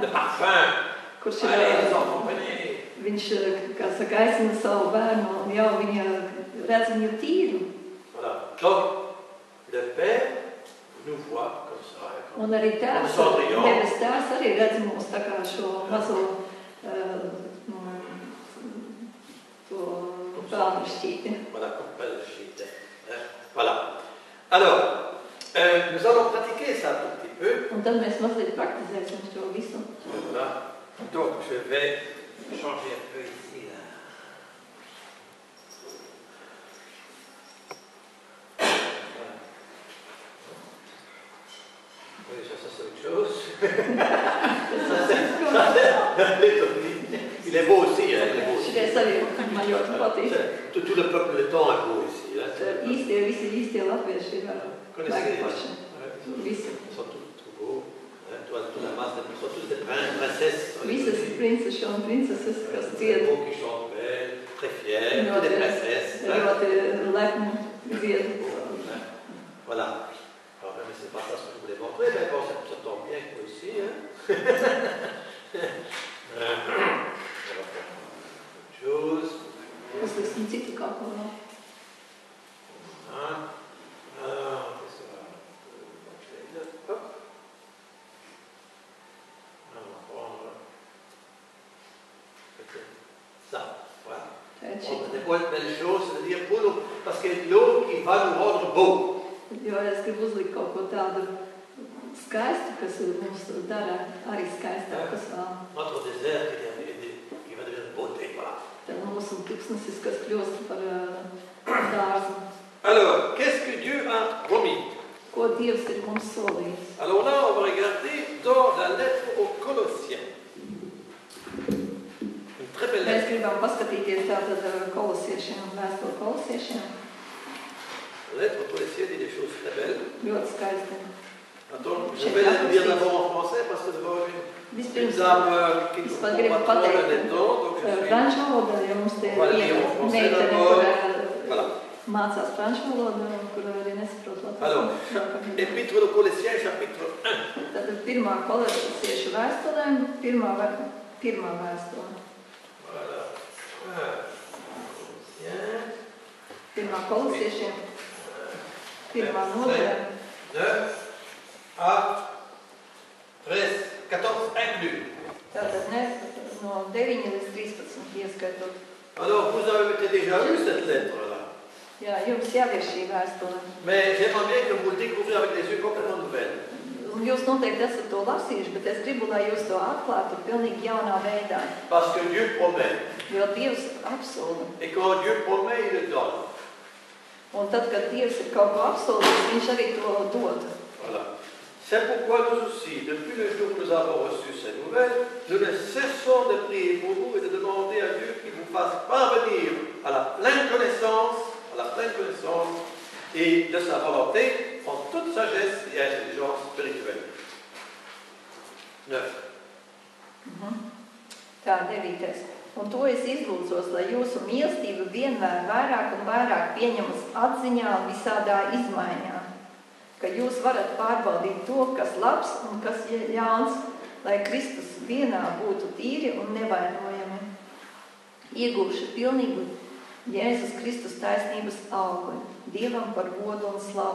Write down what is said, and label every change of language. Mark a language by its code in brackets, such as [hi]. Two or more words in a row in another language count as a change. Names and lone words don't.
[lv] Kurš viņš, kā saka, aicina savu bērnu, un jau viņa redz viņu tīru. Un arī tēvs, debes tēvs arī redz mūs tā kā šo mazo to pelnu šķīti. [fr] Voilà. Alors, nous allons pratiquer ça un tout petit peu. [lv] Un tad mēs mazliet praktizēsim šo visu. [fr] Voilà. Donc, je vais changer un peu ici, là. Oui, ça c'est autre chose. Il est beau aussi, hein, il est beau aussi. Tout le peuple letton est beau ici. [lv] Visi latvieši ir forši. [fr] Ils sont tous beaux. Toute la masse, ils sont tous des princesses. [lv] Visas princeses un princeses, kas dzied. [fr] Qui chantent belles, très fiers, toutes des princesses. [lv] Ļoti lepni dzied. [fr] Voilà. Alors, mais c'est pas ça ce que je voulais montrer, mais bon, ça tombe bien que aussi. Hein. On va faire autre chose. [lv] Uzliksim citu kāpu vēl. [fr] Alors, qu'est-ce que ça va? Hop. On va prendre ça. Voilà. On va des belles choses, c'est-à-dire pour nous, parce que l'eau qui va nous rendre beaux. [lv] Jo es gribu uzlikt kaut ko tādu skaistu, kas mums dara arī skaistāk, kas vēl. [fr] Notre désert qui va devenir beauté, voilà. [lv] Tad mūsu tūkstnesis, kas kļūst par dārzu. [fr] Alors, qu'est-ce que Dieu a promis? [lv] Ko Dievs ir mums solījis? [fr] Alors là, on va regarder dans la lettre aux Colossiens. Une très belle lettre. [lv] Mēs gribam paskatīties tātad kolosiešiem, vēstuli kolosiešiem. [fr] La lettre aux Colossiens dit des choses très belles. [lv] Ļoti skaisti. [fr] Attends, je vais la lire d'abord en français parce que d'abord une dame qui ne comprend pas trop le letton, donc je suis... [lv] Franču valodā, jo mums te viena meitene, kur mācās franču valodā, kur arī nesaprot latviešu. [fr] Alors, épître aux Colossiens, chapitre 1. [lv] Tātad pirmā kolosiešu vēstulēm, pirmā vēstule. Voilà. Pirmā kolosiešiem, pirmā nodaļa. [fr] 9 à 13, 14 inclus. [lv] Tātad no 9 līdz 13 ieskaitot. [fr] Alors, vous avez peut-être déjà vu cette lettre-là. [lv] Jā, jums jau ir šī vēstule. [fr] Mais j'aimerais bien que vous le découvriez avec des yeux complètement nouvelles. [lv] Un jūs noteikti esat to lasījuši, bet es gribu, lai jūs to atklātu pilnīgi jaunā veidā. [fr] Parce que Dieu promet. [lv] Jo Dievs apsola. [fr] Et quand Dieu promet, il le donne. [lv] Un tad, kad Dievs ir kaut ko apsolījis, viņš arī to dod. [fr] Voilà. C'est pourquoi nous aussi, depuis le jour où nous avons reçu ces nouvelles, nous ne cessons de prier pour vous et de demander à Dieu qu'il vous fasse parvenir à la pleine connaissance et de sa volonté en toute sagesse et intelligence spirituelle. 9. [lv] Tā, 9. Un to es izlūdzos, lai jūsu mīlestība vienmēr vairāk un vairāk pieņemas atziņā un visādā izmaiņā, ka jūs varat pārbaudīt to, kas labs un kas ļauns, lai Kristus vienā būtu tīri un nevainojami, iegūši pilnīgu Jēzus Kristus taisnības augli, Dievam par godu un slavu.